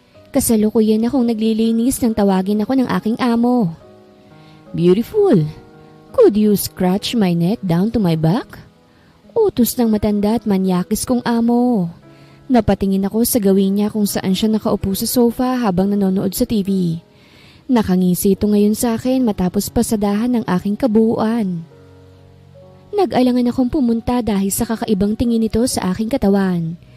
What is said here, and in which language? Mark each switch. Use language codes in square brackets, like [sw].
[tl] Kasalukuyan akong naglilinis nang tawagin ako ng aking amo. [en] Beautiful. Could you scratch my neck down to my back? [tl] Utos ng matanda at manyakis kong amo. Napatingin ako sa gawin niya kung saan siya nakaupo sa sofa habang nanonood sa TV. Nakangisi ito ngayon sa akin matapos pasadahan ng aking kabuuan. Nag-alangan akong pumunta dahil sa kakaibang tingin nito sa aking katawan.